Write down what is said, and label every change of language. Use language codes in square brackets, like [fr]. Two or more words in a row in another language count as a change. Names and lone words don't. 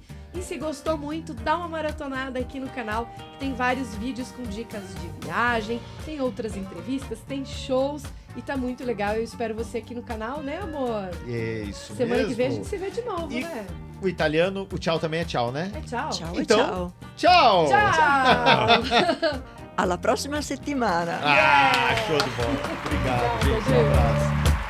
[pt] E se gostou muito, dá uma maratonada aqui no canal, que tem vários vídeos com dicas de viagem, tem outras entrevistas, tem shows e tá muito legal. Eu espero você aqui no canal, né, amor? Isso Semana mesmo. que vem a gente se vê de novo, E- né? O italiano, o tchau também é tchau, né? É tchau. Ciao Então- e ciao. Tchau! Tchau! [it] Alla prossima settimana. [pt] Ah, show de bola. Obrigado, gente. Um abraço.